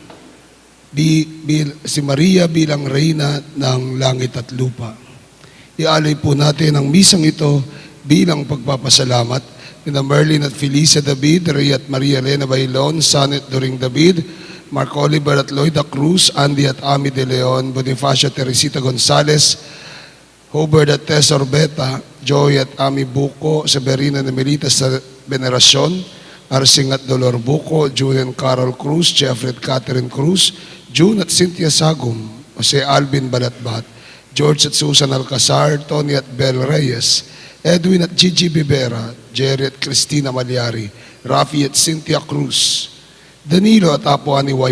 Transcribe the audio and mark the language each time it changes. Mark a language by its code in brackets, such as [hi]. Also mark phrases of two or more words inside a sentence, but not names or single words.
[tl] Si Maria bilang reyna ng langit at lupa. Ialay po natin ang misang ito bilang pagpapasalamat nina Merlin at Felicia David, Ray at Maria Elena Bailon, Sanet Doring David, Mark Oliver at Lloyda Cruz, Andy at Ami De Leon, Bonifacio Teresita Gonzales, Hobert at Tess Orbeta, Joy at Ami Buco, Severina na Melita sa Veneracion, Arsing at Dolor Buco, Julian Carol Cruz, Jeffrey at Catherine Cruz, June at Cynthia Sagum, Jose Alvin Balatbat, George at Susan Alcazar, Tony at Bel Reyes, Edwin at Gigi Bibera, Jerry at Cristina Malyari, Rafi at Cynthia Cruz, Danilo at Apo Ani Y.